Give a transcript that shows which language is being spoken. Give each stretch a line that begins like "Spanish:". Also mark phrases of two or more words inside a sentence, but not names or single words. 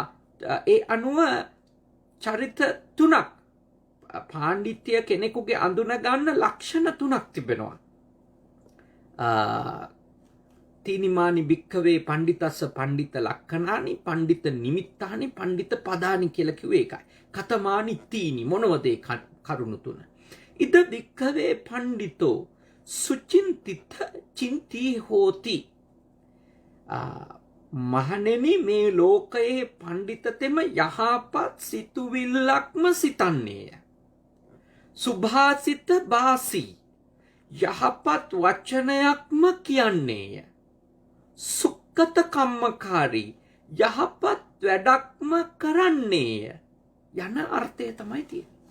Sinhala: ඒ අනුව චරිත තුනක්, පාණ්ඩිත්‍ය කෙනෙකුගේ අඳුන ගන්න ලක්ෂණ තුනක් තිබෙනවා.
Pali: තීනිමානි භික්ඛවේ පණ්ඩිතස්ස පණ්ඩිත ලක්ඛනානි, පණ්ඩිත නිමිත්තානි, පණ්ඩිත පදානි
Sinhala: කියලා කිව්වේ ඒකයි.
Pali: කතමානි තීනි,
Sinhala: මොනවද ඒ කරුණු තුන?
Pali: ඉද භික්ඛවේ පණ්ඩිතෝ සුචින්තිත චින්තී හෝති.
Sinhala: මහණෙනි, මේ ලෝකයේ පණ්ඩිතතෙම යහපත් සිතුවිල්ලක්ම සිතන්නේය.
Pali: සුභාසිත බාසී,
Sinhala: යහපත් වචනයක්ම කියන්නේය.
Pali: සුක්කත කම්මකාරී,
Sinhala: යහපත් වැඩක්ම කරන්නේය යන අර්ථය තමයි තියෙන්නේ.